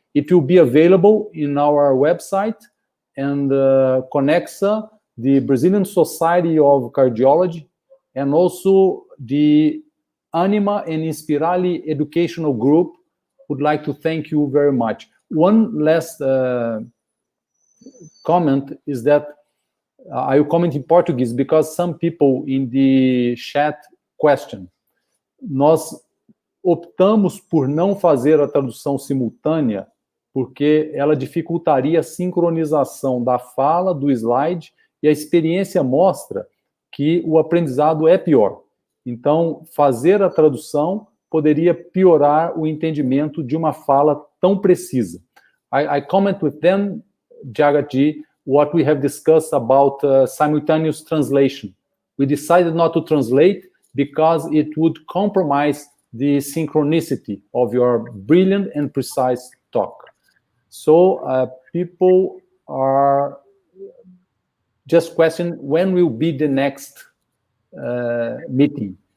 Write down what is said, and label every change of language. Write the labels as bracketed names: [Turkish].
[English] It will be available in our website, and Conexa, the Brazilian Society of Cardiology, and also the Ânima and Inspirali educational group would like to thank you very much. One last comment is that I will comment in Portuguese, because some people in the chat question. [Portuguese] Nós optamos por não fazer a tradução simultânea, porque ela dificultaria a sincronização da fala, do slide, e a experiência mostra que o aprendizado é pior. Então, fazer a tradução poderia piorar o entendimento de uma fala tão precisa. [English] I comment with them, Jagatji, what we have discussed about simultaneous translation. We decided not to translate because it would compromise the synchronicity of your brilliant and precise talk. So people are just questioning when will be the next meeting.